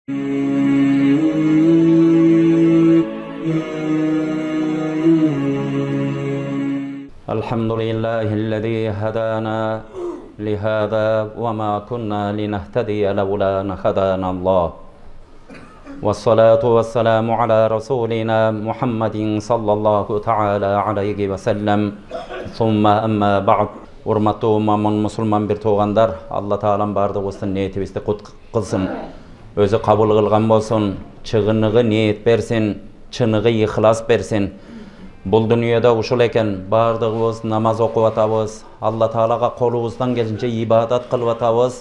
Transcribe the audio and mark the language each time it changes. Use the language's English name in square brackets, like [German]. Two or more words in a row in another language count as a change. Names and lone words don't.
[Arabic] الحمد لله الذي هدانا لهذا وما كنا لنهتدي لولا أن هدانا الله والصلاة والسلام على رسولنا محمد صلى الله تعالى عليه وسلم ثم أما بعد. [Kyrgyz] Урматтуу мусулман бир туугандар, Алла Таалам бардыгыбыздын ниетибизди кут кылсын, өзү кабыл кылган болсун, чыгыныгы ниет берсин, чыныгы ихлас берсин. Бул дүйнөдө ушул экен, бардыгыбыз намаз окуп атабыз, Алла Таалага колубуздан келинче ибадат кылып атабыз.